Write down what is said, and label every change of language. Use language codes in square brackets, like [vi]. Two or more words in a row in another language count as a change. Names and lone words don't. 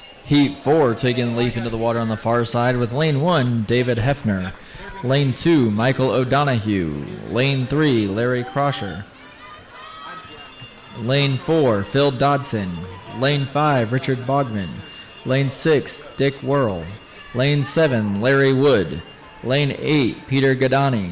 [en] Heat 4 taking the leap into the water on the far side with lane 1, David Hefner. Lane 2, Michael O'Donohue. Lane 3, Larry Crosher. Lane 4, Phil Dodson. Lane 5, Richard Bogman. Lane 6, Dick Whirl. Lane 7, Larry Wood. Lane 8, Peter Gadani.